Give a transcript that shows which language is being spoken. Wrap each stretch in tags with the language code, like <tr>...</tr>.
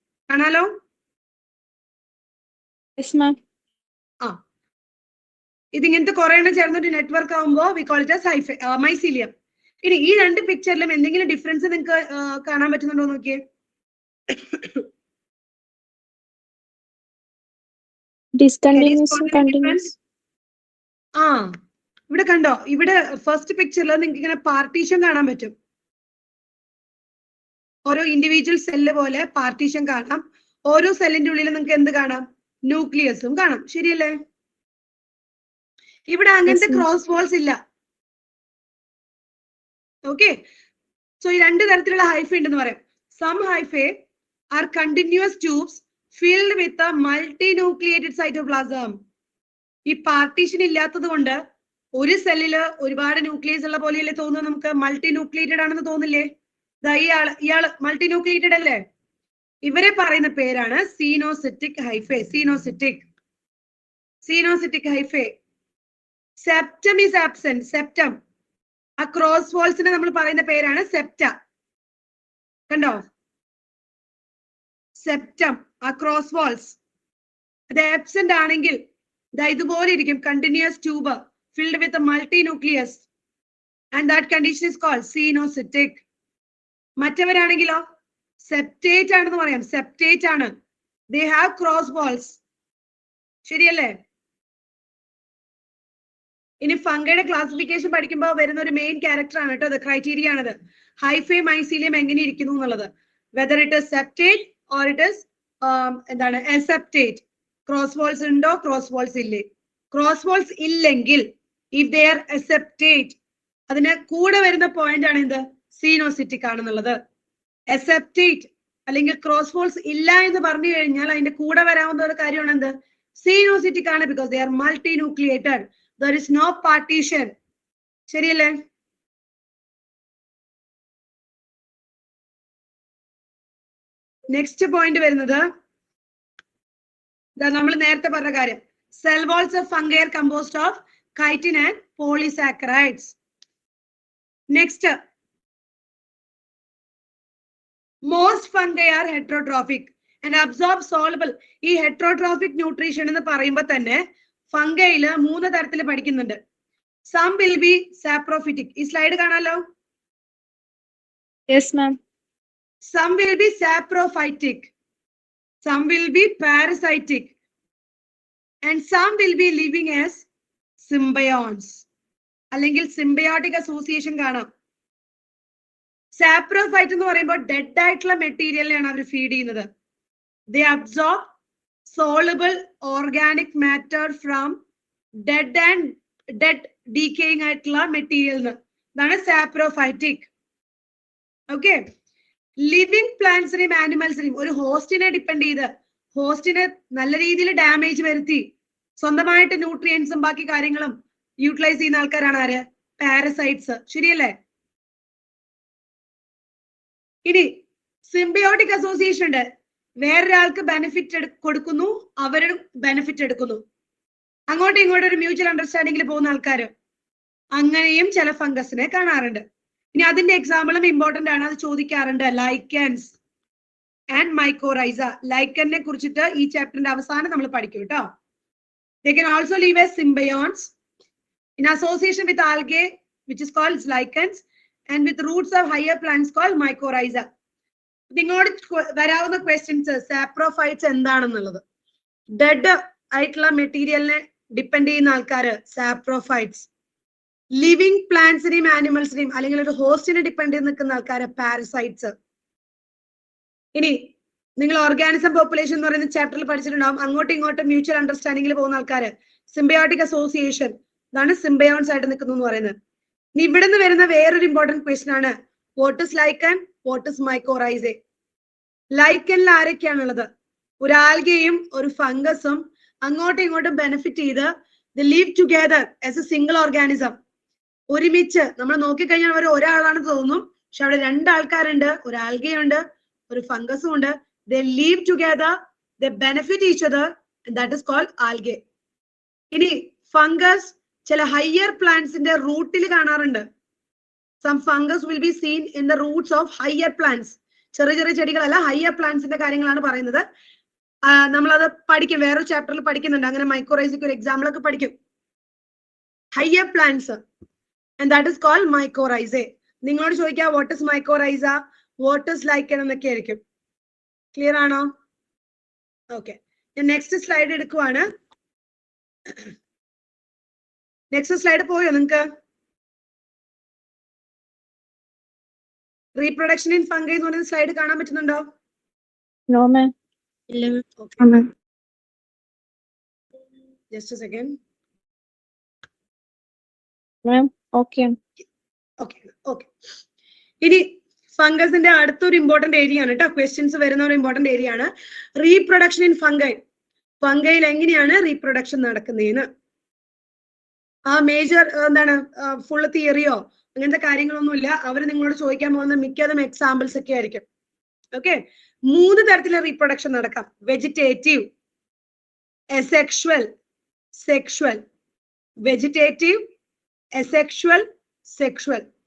<ml>കാണാലോ?</ml> <en>Yes, ma'am.</en> <ml>ഇതിങ്ങനത്തെ കുറെ എണ്ണം ചേർന്നൊരു നെറ്റ്വർക്ക് ആകുമ്പോ</ml> <en>we call it as</en> <ml>hyphae, mycelium. ഇനി ഈ രണ്ട് പിക്ചറിലും എന്തെങ്കിലും ഡിഫറൻസ് നിങ്ങൾക്ക് കാണാൻ പറ്റുന്നുണ്ടോ നോക്കിയേ.</ml> <en>Discontinuous and continuous.</en> <ml>ഇവിടെ കണ്ടോ? ഇവിടെ ഫസ്റ്റ് പിക്ചറിൽ നിങ്ങൾക്ക് ഇങ്ങനെ പാർട്ടീഷൻ കാണാൻ പറ്റും. ഓരോ ഇൻഡിവിജ്വൽ സെല്ല് പോലെ പാർട്ടീഷൻ കാണാം. ഓരോ സെല്ലിന്റെ ഉള്ളിൽ നിങ്ങൾക്ക് എന്ത് കാണാം? ന്യൂക്ലിയസും കാണാം. ശരിയല്ലേ? ഇവിടെ അങ്ങനത്തെ ക്രോസ് വാൾസ് ഇല്ല.</ml> <en>okay, so</en> <ml>ഈ രണ്ട് തരത്തിലുള്ള ഹൈഫേ ഉണ്ടെന്ന് പറയാം.</ml> <en>Some hyphae are continuous tubes filled with a multi nucleated cytoplasm.</en> <ml>ഈ പാർട്ടീഷൻ ഇല്ലാത്തത് കൊണ്ട് ഒരു സെല്ലില് ഒരുപാട് ന്യൂക്ലിയസ് ഉള്ള പോലെയല്ലേ തോന്നുന്നു നമുക്ക്? മൾട്ടി ന്യൂക്ലിയേറ്റഡ് ആണെന്ന് തോന്നില്ലേ? ഇയാള് മൾട്ടി ന്യൂക്ലിയേറ്റഡ് അല്ലേ? ഇവരെ പറയുന്ന പേരാണ് സീനോസിറ്റിക് hyphae.</ml> <en>Coenocytic hyphae. Septum is absent.</en> <ml>Septum, ആ ക്രോസ് വാൾസിനെ നമ്മൾ പറയുന്ന പേരാണ് സെപ്റ്റ. കണ്ടോ? സെപ്റ്റം, ആ ക്രോസ് വാൾസ് അത് ആബ്സെന്റ് ആണെങ്കിൽ ഇതുപോലെ ഇരിക്കും.</ml> <en>Continuous tube filled with a multi-nucleus, and that condition is called cenocytic.</en> <ml>മറ്റവരാണെങ്കിലോ septate ആണെന്ന് പറയാം. സെപ്റ്റേറ്റ് ആണ്.</ml> <en>They have cross walls.</en> <ml>ശരിയല്ലേ? ഇനി ഫംഗയുടെ ക്ലാസിഫിക്കേഷൻ പഠിക്കുമ്പോൾ വരുന്ന ഒരു മെയിൻ ക്യാരക്ടർ ആണ് കേട്ടോ, ക്രൈറ്റീരിയ ആണത്. ഹൈഫേ മൈസീലിയം എങ്ങനെ ഇരിക്കുന്നു എന്നുള്ളത്.</ml> <en>whether it is septate or it is</en> <ml>എന്താണ്</ml> <en>Aseptate.</en> <ml>ക്രോസ് വാൾസ് ഉണ്ടോ, ക്രോസ് വാൾസ് ഇല്ലേ? ക്രോസ് വാൾസ് ഇല്ലെങ്കിൽ</ml> <en>if they are aseptate,</en> <ml>അതിന് കൂടെ വരുന്ന പോയിന്റ് ആണ് എന്ത്? സീനോസിറ്റിക് ആണെന്നുള്ളത്. അസെപ്റ്റേറ്റ് അല്ലെങ്കിൽ ക്രോസ് വാൾസ് ഇല്ല എന്ന് പറഞ്ഞു കഴിഞ്ഞാൽ അതിന്റെ കൂടെ വരാവുന്ന ഒരു കാര്യമാണ് എന്ത്? സീനോസിറ്റിക് ആണ്.</ml> <en>Because they are multi nucleated, there is no partition.</en> <ml>ശരിയല്ലേ? നെക്സ്റ്റ് പോയിന്റ് വരുന്നത് നമ്മൾ നേരത്തെ പറഞ്ഞ കാര്യം.</ml> <en>Cell walls of fungi are composed of chitin and polysaccharides. Next, most fungi are heterotrophic and absorb soluble.</en> <ml>ഈ heterotrophic nutrition എന്ന് പറയുമ്പോൾ തന്നെ ഫംഗയില് 3 തരത്തിൽ പഠിക്കുന്നുണ്ട്.</ml> <en>Some will be saprophytic.</en> <ml>ഈ സ്ലൈഡ് കാണാലോ?</ml> <en>Yes, ma'am. Some will be saprophytic, some will be parasitic, and some will be living as symbionts.</en> <ml>അല്ലെങ്കിൽ symbiotic association കാണാം. സാപ്രോഫൈറ്റ് എന്ന് പറയുമ്പോൾ ഡെഡ് ആയിട്ടുള്ള മെറ്റീരിയലിനെയാണ് അവർ ഫീഡ് ചെയ്യുന്നത്.</ml> <en>They absorb soluble organic matter from dead decaying</en> <ml>ആയിട്ടുള്ള material. ഇതാണ് saprophytic. Okay, living പ്ലാന്റ്സിനെയും ആനിമൽസിനെയും ഒരു ഹോസ്റ്റിനെ depend ചെയ്ത് ഹോസ്റ്റിനെ നല്ല രീതിയിൽ ഡാമേജ് വരുത്തി സ്വന്തമായിട്ട് ന്യൂട്രിയൻസും ബാക്കി കാര്യങ്ങളും യൂട്ടിലൈസ് ചെയ്യുന്ന ആൾക്കാരാണ് ആര്? പാരസൈറ്റ്സ്. ശരിയല്ലേ? ഇനി സിംബയോട്ടിക് അസോസിയേഷൻ ഉണ്ട്. വേറൊരാൾക്ക് ബെനിഫിറ്റ് കൊടുക്കുന്നു, അവരും ബെനിഫിറ്റ് എടുക്കുന്നു. അങ്ങോട്ടും ഇങ്ങോട്ടും ഒരു മ്യൂച്വൽ അണ്ടർസ്റ്റാൻഡിംഗിൽ പോകുന്ന ആൾക്കാർ, അങ്ങനെയും ചില ഫംഗസിനെ കാണാറുണ്ട്. ഇനി അതിന്റെ എക്സാമ്പിളും ഇമ്പോർട്ടന്റ് ആണ്, അത് ചോദിക്കാറുണ്ട്. Lichens and mycorrhiza. ലൈക്കനെ കുറിച്ചിട്ട് ഈ ചാപ്റ്ററിന്റെ അവസാനം നമ്മൾ പഠിക്കും കേട്ടോ.</ml> <en>They can also live as symbionts in association with algae, which is called lichens, and with roots of higher plants called mycorrhiza.</en> <ml>നിങ്ങളോട് വരാവുന്ന ക്വസ്റ്റ്യൻസ്, സാപ്രോഫൈറ്റ്സ് എന്താണെന്നുള്ളത്. ഡെഡ് ആയിട്ടുള്ള മെറ്റീരിയലിനെ ഡിപ്പെൻഡ് ചെയ്യുന്ന ആൾക്കാര് സാപ്രോഫൈറ്റ്സ്. ലിവിങ് പ്ലാന്റ്സിനെയും ആനിമൽസിനെയും അല്ലെങ്കിൽ ഒരു ഹോസ്റ്റിനെ ഡിപ്പെൻഡ് ചെയ്ത് നിൽക്കുന്ന ആൾക്കാര് പാരസൈറ്റ്സ്. ഇനി നിങ്ങൾ ഓർഗാനിസം പോപ്പുലേഷൻ എന്ന് പറയുന്ന ചാപ്റ്ററിൽ പഠിച്ചിട്ടുണ്ടാവും. അങ്ങോട്ടും ഇങ്ങോട്ടും മ്യൂച്വൽ അണ്ടർസ്റ്റാൻഡിംഗിൽ പോകുന്ന ആൾക്കാര് സിംബയോട്ടിക് അസോസിയേഷൻ, ഇതാണ് സിംബയോൺസ് ആയിട്ട് നിൽക്കുന്നു എന്ന് പറയുന്നത്. ഇനി ഇവിടെ നിന്ന് വരുന്ന വേറൊരു ഇമ്പോർട്ടന്റ് ക്വസ്റ്റൻ ആണ്,</ml> <en>What is lichen, what is mycorrhizae.</en> <ml>ലൈക്കനിൽ ആരൊക്കെയാണുള്ളത്? ഒരു ആൽഗയും ഒരു ഫംഗസും അങ്ങോട്ടും ഇങ്ങോട്ടും ബെനിഫിറ്റ് ചെയ്ത്</ml> <en>They live together as a single organism.</en> <ml>ഒരുമിച്ച് നമ്മൾ നോക്കിക്കഴിഞ്ഞാൽ അവർ ഒരാളാണെന്ന് തോന്നും, പക്ഷെ അവിടെ രണ്ടാൾക്കാരുണ്ട്, ഒരു ആൽഗയുണ്ട്, ഒരു ഫംഗസും ഉണ്ട്.</ml> <en>They live together, they benefit each other, and that is called algae.</en> <ml>ഇനി ഫംഗസ് ചില ഹയർ പ്ലാന്റ്സിന്റെ റൂട്ടിൽ കാണാറുണ്ട്.</ml> <en>Some fungus will be seen in the roots of higher plants.</en> <ml>ചെറിയ ചെറിയ ചെടികളല്ല, ഹയർ പ്ലാന്റ്സിന്റെ കാര്യങ്ങളാണ് പറയുന്നത്. നമ്മളത് പഠിക്കും, വേറൊരു ചാപ്റ്ററിൽ പഠിക്കുന്നുണ്ട്. അങ്ങനെ മൈക്കോറൈസയ്ക്ക് ഒരു എക്സാമ്പിൾ ഒക്കെ പഠിക്കും.</ml> <en>Higher plants, and that is called mycorrhizae.</en> <ml>നിങ്ങളോട് ചോദിക്കാം</ml> <en>what is mycorrhiza, what is lichen</en> <ml>എന്നൊക്കെ ആയിരിക്കും. ക്ലിയർ ആണോ? ഓക്കെ, ഞാൻ നെക്സ്റ്റ് സ്ലൈഡ് എടുക്കുവാണ്. നെക്സ്റ്റ് സ്ലൈഡ് പോയോ നിങ്ങൾക്ക്? റീപ്രൊഡക്ഷൻ ഇൻ ഫംഗൈ എന്ന് പറയുന്ന സ്ലൈഡ് കാണാൻ പറ്റുന്നുണ്ടോ?</ml> <en>No, ma'am. Okay. Ma'am. Just a second. Ma'am. Okay. Okay. Okay.</en> <ml>ഇനി ഫംഗസിന്റെ അടുത്തൊരു ഇമ്പോർട്ടന്റ് ഏരിയ ആണ് കേട്ടോ, ക്വസ്റ്റ്യൻസ് വരുന്ന ഒരു ഇമ്പോർട്ടന്റ് ഏരിയ ആണ് റീപ്രൊഡക്ഷൻ ഇൻ ഫംഗൈ. ഫംഗൈയിൽ എങ്ങനെയാണ് റീപ്രൊഡക്ഷൻ നടക്കുന്നതെന്ന്. ആ മേജർ എന്താണ്, ഫുൾ തിയറിയോ അങ്ങനത്തെ കാര്യങ്ങളൊന്നുമില്ല. അവർ നിങ്ങളോട് ചോദിക്കാൻ പോകുന്ന മിക്കതും എക്സാമ്പിൾസ് ഒക്കെ ആയിരിക്കും. ഓക്കെ, 3 തരത്തിലുള്ള റീപ്രൊഡക്ഷൻ നടക്കാം.</ml> <en>Vegetative, asexual, sexual. Vegetative, asexual, sexual.</en>